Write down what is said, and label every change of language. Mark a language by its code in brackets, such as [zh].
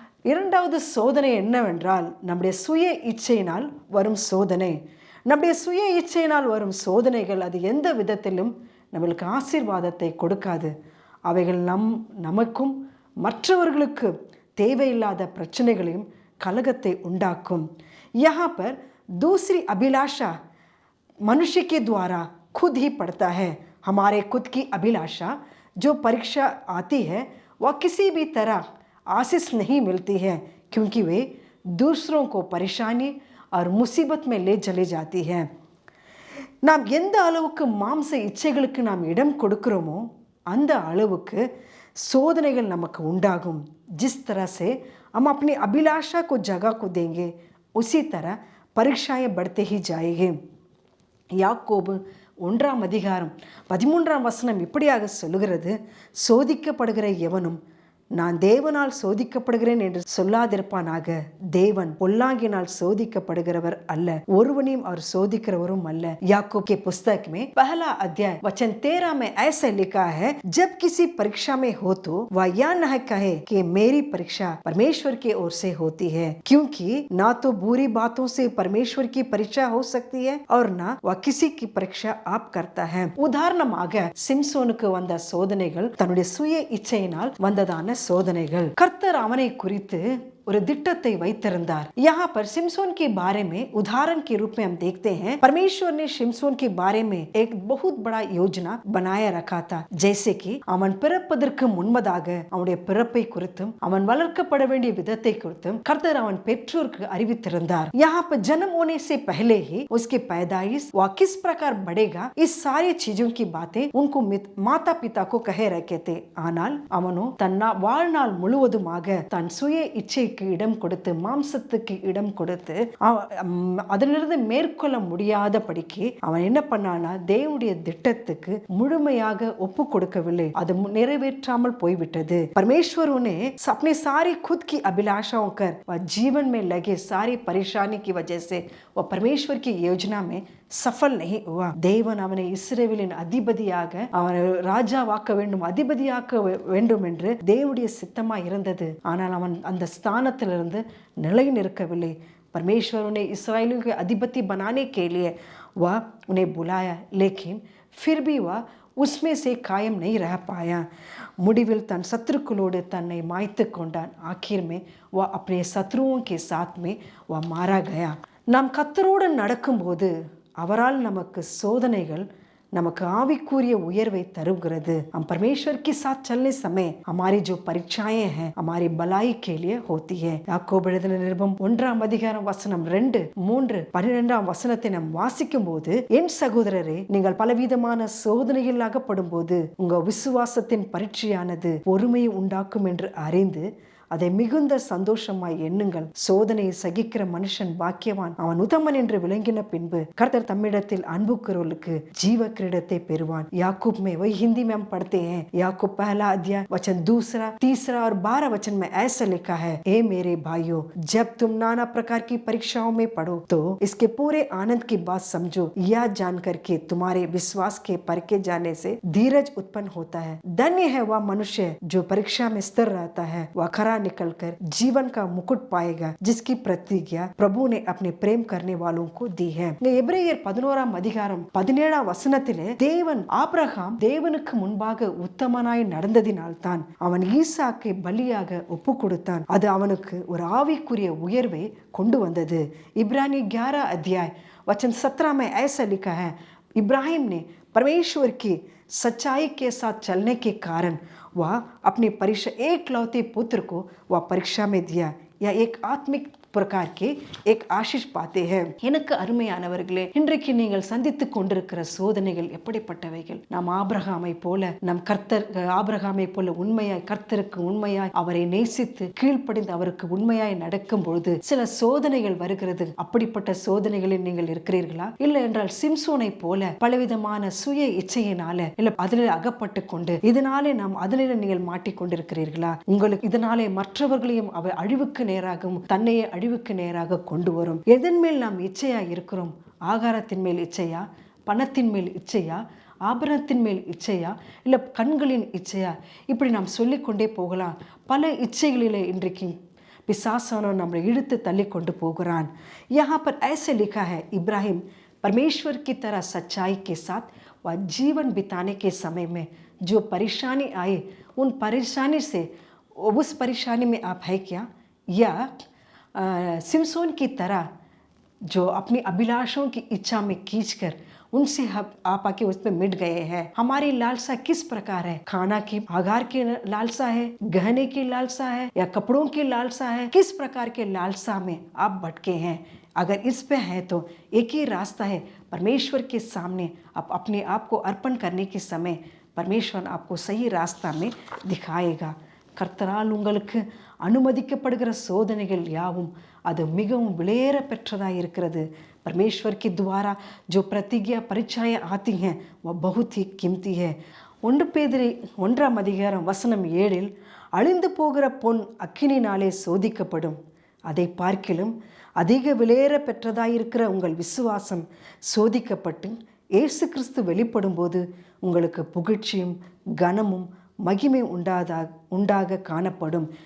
[ta] இரண்டாவது சோதனை என்னவென்றால் நம்முடைய சுய இச்சையினால் வரும் சோதனை. நம்முடைய சுய இச்சையினால் வரும் சோதனைகள் அது எந்த விதத்திலும் நம்மளுக்கு ஆசீர்வாதத்தை கொடுக்காது. அவைகள் நமக்கும் மற்றவர்களுக்கு தேவையில்லாத பிரச்சனைகளையும் கலகத்தை உண்டாக்கும். [hi] यहाँ पर दूसरी अभिलाषा मनुष्य के द्वारा खुद ही पड़ता है. हमारे खुद की अभिलाषा जो परीक्षा आती है वह किसी भी तरह आशीष नहीं मिलती है क्योंकि वे दूसरों को परेशानी और मुसीबत में ले चले जाती है. [ta] நாம் எந்த அளவுக்கு மாம்ச இச்சைகளுக்கு நாம் இடம் கொடுக்கிறோமோ அந்த அளவுக்கு சோதனைகள் நமக்கு உண்டாகும். [hi] जिस तरह से हम अपनी अभिलाषा को जगह को देंगे उसी तरह परीक्षाएं बढ़ते ही जाएंगे. [ta] யாக்கோபு 1ஆம் அதிகாரம் 13ஆம் வசனம் இப்படியாக சொல்லுகிறது, சோதிக்கப்படுகிற எவனும் நான் தேவனால் சோதிக்கப்படுகிறேன் என்று சொல்லாதிருப்பானாக. தேவன் பொல்லாங்கினால் சோதிக்கப்படுகிறவர் அல்ல, ஒருவனையும் அவர் சோதிக்கிறவரும் அல்ல. [hi] याकूब के पुस्तक में 1 अध्याय वचन 13 में ऐसा लिखा है, जब किसी परीक्षा में हो तो वह यह न कहे कि मेरी परीक्षा परमेश्वर की ओर से होती है, क्योंकि ना तो बुरी बातों से परमेश्वर की परीक्षा हो सकती है और ना वह किसी की परीक्षा आप करता है. [ta] உதாரணமாக சிம்சோனுக்கு வந்த சோதனைகள் தன்னுடைய சுய இச்சையினால் வந்ததான சோதனைகள். கர்த்தர் அவனை குறித்து ஒரு திட்டத்தை வைத்திருந்தார். [hi] यहाँ पर सिमसोन के बारे में उदाहरण के रूप में हम देखते हैं, परमेश्वर ने सिमसोन के बारे में एक बहुत बड़ा योजना बनाया रखा था. जैसे कि [ta] அவன் பிறப்பதற்கு முன்பதாக அவனுடைய பிறப்பை குறித்தும் அவன் வளர்க்கப்பட வேண்டிய விதத்தை குறித்தும் கர்த்தர் அவன் பெற்றோருக்கு அறிவித்திருந்தார். [hi] यहाँ पर जन्म होने से पहले ही उसके पैदाइश वह किस प्रकार बढ़ेगा, इस सारी चीजों की बातें उनको माता पिता को कहे रखे थे. [ta] ஆனால் அவனோ தன் வாழ்நாள் முழுவதுமாக தன் சுய இச்சை இச்சைக்கு இடம் கொடுத்து, மாம்சத்துக்கு இடம் கொடுத்து அதிலிருந்து மேற்கொள்ள முடியாதபடிக்கு அவன் என்ன பண்ணானா, தேவனுடைய திட்டத்துக்கு முழுமையாக ஒப்பு கொடுக்கவில்லை. அது நிறைவேற்றாமல் போய்விட்டது. [hi] परमेश्वर उन्हें अपने सारी खुद की अभिलाषाओं कर वह जीवन में लगे सारी परेशानी की वजह से वह परमेश्वर की योजना में சஃபல் नहीं हुआ. [ta] தேவன் அவனை இஸ்ரவேலின் அதிபதியாக, அவனை ராஜாவாக்க வேண்டும், அதிபதியாக்க வேண்டும் என்று தேவனுடைய சித்தமாக இருந்தது. ஆனால் அவன் அந்த ஸ்தானத்திலிருந்து நிலை நிற்கவில்லை. [hi] परमेश्वर उन्हें इस्राएलियों के अधिपति बनाने के लिए वह उन्हें बुलाया, लेकिन फिर भी वह उसमें से कायम नहीं रह पाया. [ta] முடிவில் தன் சத்துருக்களோடு தன்னை மாய்த்து கொண்டான். [hi] आखिर में वह अपने शत्रुओं के साथ में वह मारा गया. [ta] நாம் கர்த்தரோடு நடக்கும்போது அவரால் நமக்கு சோதனைகள் நமக்கு ஆவிக்குரிய உயர்வை தருகிறது. [hi] हम परमेश्वर के साथ चलने समय हमारी जो परीक्षाएं हैं हमारी भलाई के लिए होती है. [ta] யாக்கோபு எழுதின நிருபம் 1ஆம் அதிகாரம் வசனம் 2, 3, 12ஆம் வசனத்தை நாம் வாசிக்கும் போது, என் சகோதரரே, நீங்கள் பலவிதமான சோதனையில் அகப்படும் போது உங்க விசுவாசத்தின் பரீட்சையானது பொறுமையை உண்டாக்கும் என்று அறிந்து அதை மிகுந்த சந்தோஷமாய் எண்ணுங்கள். சோதனையை சகிக்கிற மனுஷன் பாக்கியவான், அவன் உத்தமன் என்று விளங்கின பின்பு கர்த்தர் தம்மிடத்தில் अன்பு கூறுவோருக்கு जीव किरीटத்தை பெறுவான். [hi] याकूब में, वही हिंदी में हम पढ़ते हैं, याकूब पहला अध्याय वचन 2, 3 और 12 वचन में ऐसा लिखा है, ए मेरे भाइयों, जब तुम नाना प्रकार की परीक्षाओं में पढ़ो तो इसके पूरे आनंद की बात समझो, यह जानकर के तुम्हारे विश्वास के परखे जाने से धीरज उत्पन्न होता है. धन्य है वह मनुष्य जो परीक्षा में स्थिर रहता है, वह खरा निकलकर जीवन का मुकुट पाएगा, जिसकी प्रतिज्ञा प्रभु ने अपने प्रेम करने वालों को दी है. [ta] எபிரேயர் 11ஆம் அதிகாரம் 17ஆம் வசனத்திலே, தேவன் ஆபிரகாம் தேவனுக்கு முன்பாக உத்தமனாய் நடந்ததினால் தான் அவன் ஈசாக்கை பலியாக ஒப்பு கொடுத்தான். அது அவனுக்கு ஒரு ஆவிக்குரிய உயர்வை கொண்டு வந்தது. [hi] इब्रानी 11 अध्याय वचन 17 में ऐसा लिखा है, इब्राहिम ने परमेश्वर की सच्चाई के साथ चलने के कारण वह अपनी परीक्षा एकलौते पुत्र को वह परीक्षा में दिया. यह एक आत्मिक प्रकार के एक आशीष पाते हैं. [ta] எனக்கு அருமையானவர்களே, இன்றைக்கு நீங்கள் சந்தித்துக் கொண்டிருக்கிற சோதனைகள் எப்படிப்பட்டவைகள்? நாம் ஆபிரகாமை போல, நம் கர்த்தர் ஆபிரகாமை போல உண்மையாய், கர்த்தருக்கு உண்மையாய், அவரை நேசித்து கீழ்ப்படிந்து அவருக்கு உண்மையாய் நடக்கும் பொழுது சில சோதனைகள் வருகிறது. அப்படிப்பட்ட சோதனைகளில் நீங்கள் இருக்கிறீர்களா? இல்லை என்றால் சிம்சோனை போல பலவிதமான சுய இச்சையினால, இல்ல அதில் அகப்பட்டு கொண்டு இதனாலே நாம் அதில் நீங்கள் மாட்டிக்கொண்டிருக்கிறீர்களா? உங்களுக்கு இதனாலே மற்றவர்களையும் அவர் அழிவுக்கு நேராகவும் தன்னையே அழிவுக்கு நேராக கொண்டு வரும். எதன் மேல் நாம் இச்சையா இருக்கிறோம்? ஆகாரத்தின் மேல் இச்சையா? பணத்தின் மேல் இச்சையா? ஆபரணத்தின் மேல் இச்சையா? இல்லை கண்களின் இச்சையா? இப்படி நாம் சொல்லிக்கொண்டே போகலாம். பல இச்சைகளிலே இன்றைக்கு பிசாசானவன் நம்மளை இழுத்து தள்ளி கொண்டு போகிறான். [hi] यहाँ पर ऐसे लिखा है, इब्राहिम परमेश्वर की तरह सच्चाई के साथ वह जीवन बिताने के समय में जो परेशानी आए, उन परेशानी से उस परेशानी में आप है क्या? या सिमसोन की तरह जो अपनी अभिलाषों की इच्छा में खींचकर उनसे आप आके उस पर मिट गए हैं. हमारी लालसा किस प्रकार है? खाना की, आहार की लालसा है, गहने की लालसा है, या कपड़ों की लालसा है? किस प्रकार के लालसा में आप भटके हैं? अगर इस पे है तो एक ही रास्ता है, परमेश्वर के सामने आप अपने आप को अर्पण करने के समय परमेश्वर आपको सही रास्ता में दिखाएगा. [ta] கர்த்தரால் உங்களுக்கு அனுமதிக்கப்படுகிற சோதனைகள் யாவும் அது மிகவும் விலையேற பெற்றதாக இருக்கிறது. [hi] परमेश्वर के द्वारा जो प्रतिज्ञा परीक्षाएं आती हैं वह बहुत ही कीमती है. [ta] 1 பேதுரு 1ஆம் அதிகாரம் வசனம் 7, அழிந்து போகிற பொன் அக்கினினாலே சோதிக்கப்படும், அதை பார்க்கிலும் அதிக விலையேற பெற்றதாயிருக்கிற உங்கள் விசுவாசம் சோதிக்கப்பட்டு இயேசு கிறிஸ்து வெளிப்படும் போது உங்களுக்கு புகழ்ச்சியும் கனமும் महिमे उंडाग कानपड़ुम.